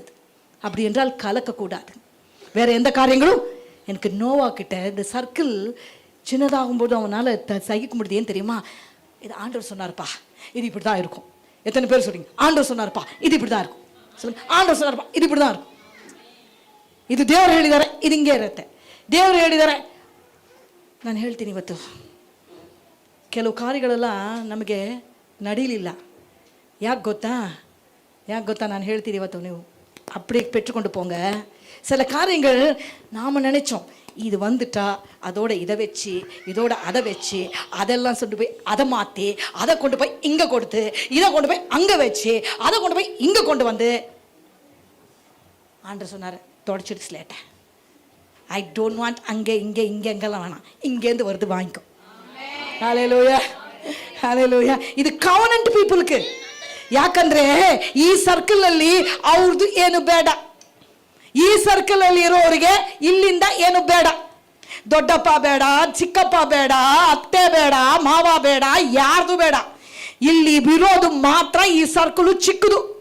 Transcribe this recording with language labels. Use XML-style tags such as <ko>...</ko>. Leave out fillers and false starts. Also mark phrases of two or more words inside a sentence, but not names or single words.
<ta>அப்படி என்றால் கலக்கக்கூடாது. வேற எந்த காரியங்களும். எனக்கு நோவா கிட்ட இந்த சர்க்கிள் சின்னதாகும்போது அவனால் சகிக்க முடியுது. ஏன் தெரியுமா? இது ஆண்டவர் சொன்னார்ப்பா, இது இப்படி தான் இருக்கும். எத்தனை பேர் சொல்றீங்க ஆண்டவர் சொன்னார்ப்பா இது இப்படி தான் இருக்கும்? சொல்லுங்க. ஆண்டவர் சொன்னார்ப்பா இது இப்படி தான் இருக்கும்.</ta> <kn>ಇದು ದೇವರು ಹೇಳಿದ್ದಾರೆ, ಇದು ಹಿಂಗೆ ಇರುತ್ತೆ. ದೇವರು ಹೇಳಿದ್ದಾರೆ. ನಾನು ಹೇಳ್ತೀನಿ, ಇವತ್ತು ಕೆಲವು ಕಾರ್ಯಗಳೆಲ್ಲ ನಮಗೆ ನಡೀಲಿಲ್ಲ. ಯಾಕೆ ಗೊತ್ತಾ ನಾನು ಹೇಳ್ತೀನಿ ಇವತ್ತು, ನೀವು</kn> <ta>அப்படியே பெற்றுக்கொண்டு போங்க. சில காரியங்கள் நாம் நினைச்சோம் இது வந்துட்டா அதோட இதை வச்சு இதோட அதை வச்சு அதெல்லாம் கொண்டு போய் அதை மாற்றி அதை கொண்டு போய் இங்கே கொடுத்து இதை கொண்டு போய் அங்கே வச்சு அதை கொண்டு போய் இங்கே கொண்டு வந்து ஆண்டவர் சொன்னார், தொடச்சிட்டு ஸ்லேட்டை.</ta> <en>I don't want</en> <ta>அங்கே இங்கே எங்கெல்லாம் வேணாம், இங்கேருந்து வருது வாங்கிக்கோ. ஹல்லேலூயா, ஹல்லேலೂಯಾ.</ta> <kn>ಇದು</kn> <en>covenant people.</en> <kn>ಯಾಕಂದ್ರೆ ಈ ಸರ್ಕಲ್ ಅಲ್ಲಿ ಅವ್ರದ್ದು ಏನು ಬೇಡ. ಈ ಸರ್ಕಲ್ ಅಲ್ಲಿ ಇರೋರಿಗೆ ಇಲ್ಲಿಂದ ಏನು ಬೇಡ. ದೊಡ್ಡಪ್ಪ ಬೇಡ, ಚಿಕ್ಕಪ್ಪ ಬೇಡ, ಅತ್ತೆ ಬೇಡ, ಮಾವ ಬೇಡ, ಯಾರ್ದು ಬೇಡ. ಇಲ್ಲಿ ಇರೋದು ಮಾತ್ರ ಈ ಸರ್ಕಲ್ ಚಿಕ್ಕದು.</kn>